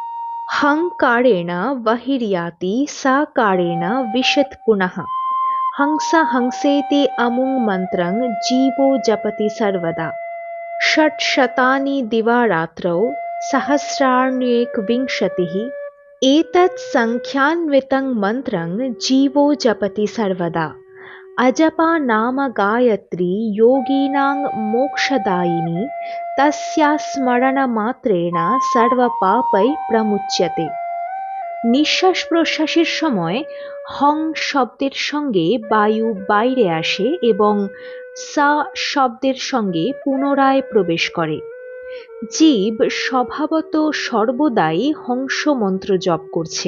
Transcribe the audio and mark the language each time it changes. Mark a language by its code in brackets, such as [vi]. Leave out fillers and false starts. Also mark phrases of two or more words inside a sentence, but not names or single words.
[sa] হংকারেণ বহির্যাতি সাকারেণ বিশত পুনঃ, হংসা হংসেতি অমুং মন্ত্রং জীবো জপতি সর্বদা, ষটশতানি দিবারাত্রৌ সহস্রাণ্যেকবিংশতিঃ, एतत् संख्यान्वितं मन्त्रं जीवो जपति सर्वदा, अजपा नाम गायत्री योगिनां मोक्षदायिनी, तस्या स्मरणमात्रेण सर्वपापै प्रमुच्यते। [bn] নিঃশ্বাস প্রশ্বাসের সময় হং শব্দের সঙ্গে বায়ু বাইরে আসে এবং সা শব্দের সঙ্গে পুনরায় প্রবেশ করে। জীব স্বভাবত সর্বদাই হংস মন্ত্র জপ করছে।